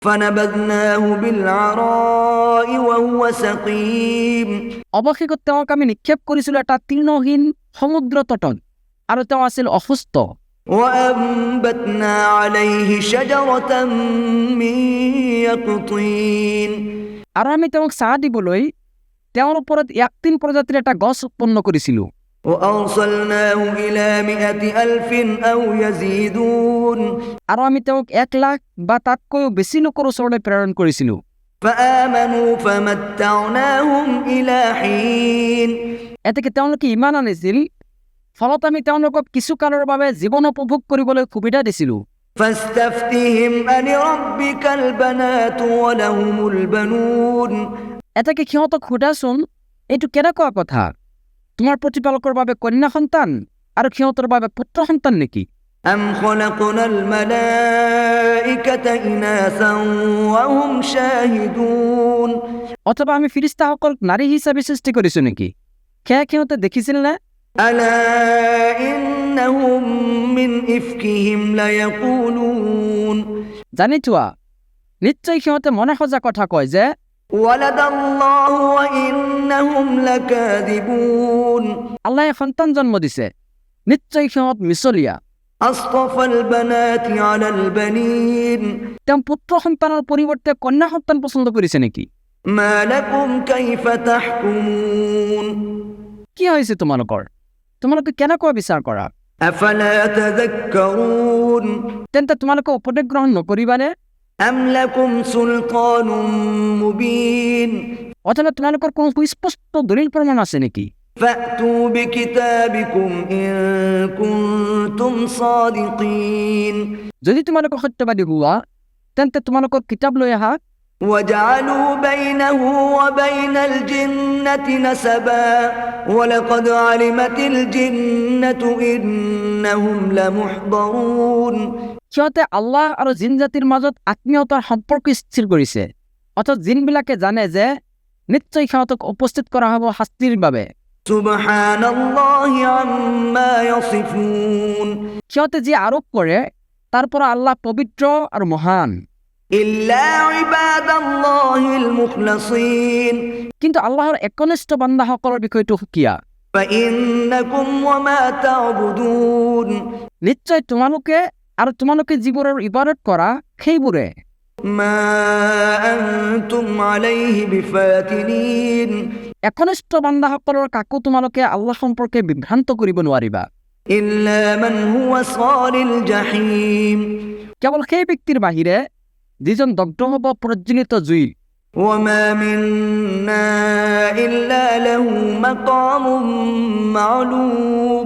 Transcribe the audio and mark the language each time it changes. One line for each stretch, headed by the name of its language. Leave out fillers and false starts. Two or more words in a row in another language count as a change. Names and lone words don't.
Arabic: فنبذناه بالعراء وهو سقيم
Assamese: অৱশেষত তেওঁক আমি নিক্ষেপ কৰিছিলোঁ এটা তৃণহীন সমুদ্ৰ তটত আৰু তেওঁ আছিল অসুস্থ।
Arabic: وأنبتنا عليه شجرة من يقطين
Assamese: আৰু আমি তেওঁক ছাঁ দিবলৈ তেওঁৰ ওপৰত ইয়াকটিন প্ৰজাতিৰ এটা গছ উৎপন্ন কৰিছিলোঁ।
Arabic: وأرسلناه إلى 100,000 أو يزيدون
Assamese: আৰু আমি তেওঁক 1,00,000 বা তাতকৈও বেছি লোকৰ ওচৰলৈ প্ৰেৰণ কৰিছিলোঁ।
Arabic: فآمنوا فمتعناهم إلى حين
Assamese: এতেকে তেওঁলোকে ইমান আনিছিল, ফলত আমি তেওঁলোকক কিছু কালৰ বাবে জীৱন উপভোগ কৰিবলৈ সুবিধা দিছিলোঁ।
Arabic: فاستفتهم ألربك البنات ولهم البنون
Assamese: এতেকে সিহঁতক সোধাচোন, এইটো কেনেকুৱা কথা, তোমাৰ প্ৰতিপালকৰ বাবে কন্যা সন্তান আৰু সিহঁতৰ বাবে পুত্ৰ সন্তান নেকি?
Arabic: أم خلقنا الملائكة إناثا وهم شاهدون
Assamese: অথবা আমি ফিৰিস্তাসকলক নাৰী হিচাপে সৃষ্টি কৰিছোঁ নেকি? সেয়া সিহঁতে দেখিছিল নে?
Arabic: ألا إنهم من إفكهم ليقولون
Assamese: জানি থোৱা, নিশ্চয় সিহঁতে মনে সজা কথা কয় যে
Arabic: ولد الله وإنهم لكاذبون
Assamese: আল্লাহে সন্তান জন্ম দিছে, নিশ্চয় সিহঁত মিছলীয়া।
Arabic: أصطفى البنات على البنين
Assamese: তেওঁ পুত্ৰ সন্তানৰ পৰিৱৰ্তে কন্যা সন্তান পচন্দ কৰিছে নেকি?
Arabic: ما لكم كيف تحكمون
Assamese: কি হৈছে তোমালোকৰ? তোমালোকে কেনেকৈ বিচাৰ কৰা?
Arabic: أفلا تذكرون
Assamese: তেন্তে তোমালোকে উপদেশ গ্ৰহণ নকৰিবানে?
Arabic: أم لكم سلطان مبين
Assamese: অথবা তোমালোকৰ কোনো সুস্পষ্ট দলিল প্ৰমাণ আছে নেকি?
Arabic: فأتوا بكتابكم إن كنتم صادقين
Assamese: যদি তোমালোকে সত্যবাদী হোৱা, তেন্তে তোমালোকৰ কিতাপ লৈ আহা।
Arabic: وجعلوا بينه وبين الجنة نسبا ولقد علمت الجنة إنهم لمحضرون
Assamese: সিহঁতে আল্লাহ আৰু জিন জাতিৰ মাজত আত্মীয়তাৰ সম্পৰ্ক স্থিৰ কৰিছে, অৰ্থাৎ জিনবিলাকে জানে যে নিশ্চয় সিহঁতক উপস্থিত কৰা হ'ব শাস্তিৰ বাবে।
Arabic: سبحان الله عما يصفون
Assamese: সিহঁতে যি আৰোপ কৰে তাৰ পৰা আল্লাহ পবিত্ৰ আৰু মহান।
Arabic: إلا عباد الله المخلصين
Assamese: কিন্তু আল্লাহৰ একনিষ্ঠ বান্দাসকলৰ বিষয়টো সুকীয়া।
Arabic: فإنكم وما تعبدون
Assamese: নিশ্চয় তোমালোকে আৰু তোমালোকে যিবোৰৰ ইবাদত কৰা সেইবোৰে
Arabic: ما أنتم عليه بفاتنين
Assamese: একনিষ্ঠ বান্দাসকলৰ কাকো তোমালোকে আল্লাহ সম্পৰ্কে বিভ্ৰান্ত কৰিব নোৱাৰিবা।
Arabic: إلا من هو صال الجحيم
Assamese: কেৱল সেই ব্যক্তিৰ বাহিৰে যিজন দগ্ধ হ'ব প্ৰজ্বলিত জুই।
Arabic: وما منا إلا له مقام معلوم